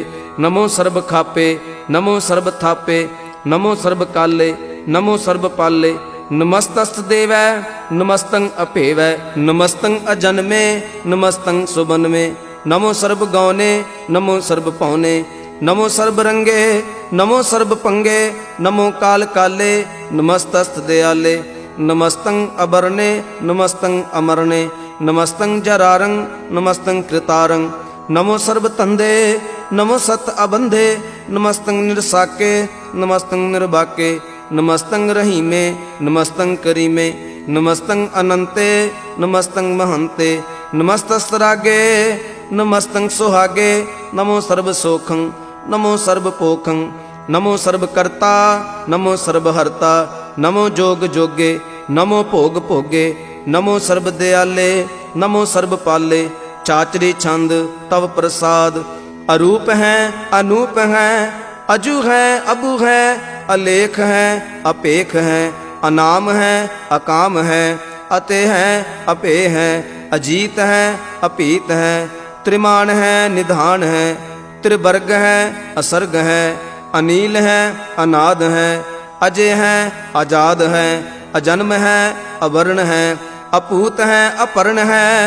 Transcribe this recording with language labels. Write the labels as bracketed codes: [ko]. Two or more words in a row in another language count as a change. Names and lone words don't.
[bra] ਨਮੋ ਸਰਬ ਖਾਪੇ ਨਮੋ ਸਰਬ ਥਾਪੇ, ਨਮੋ ਸਰਬ ਕਾਲੇ ਨਮੋ ਸਰਬ ਪਾਲੇ, ਨਮਸਤਸਤ ਦੇਵੈ ਨਮਸਤੰ ਅਭੇਵੈ, ਨਮਸਤੰ ਅਜਨਮੇ ਨਮਸਤੰ ਸੁਬਨਮੇ, ਨਮੋ ਸਰਬ ਗੌਨੇ ਨਮੋ ਸਰਬ ਪੌਨੇ, ਨਮੋ ਸਰਬ ਰੰਗੇ ਨਮੋ ਸਰਬ ਪੰਗੇ, ਨਮੋ ਕਾਲ ਕਾਲੇ ਨਮਸਤਸਤ ਦਿਆਲੇ, ਨਮਸਤੰ ਅਬਰਨੇ ਨਮਸਤੰ ਅਮਰਨੇ, ਨਮਸਤੰ ਜਰਾਰੰ ਨਮਸਤੰ ਕ੍ਰਿਤਾਰੰ, ਨਮੋ ਸਰਬ ਤੰਦੇ नमो सत अबंधे नमस्तंग निरसाके नमस्तंग निर्बाके नमस्तंग रहीमे नमस्तंग करीमे नमस्तंग अनंते नमस्तंग महंते नमस्तस्तरागे नमस्तंग सुहागे नमो सर्व सोखं नमो सर्व पोखं नमो सर्व कर्ता नमो सर्व हरता नमो जोग जोगे नमो भोग भोगे नमो सर्व दयाले नमो सर्व पाले चाचरी छंद तव प्रसाद अरूप है अनूप है अजू है अबू है अलेख है अपेख है अनाम है अकाम है अते है अपे है अजीत है अपीत है त्रिमान है निधान है त्रिवर्ग है असर्ग है अनील है अनाद है अजय है आजाद है अजन्म है अवर्ण है अपूत है अपर्ण है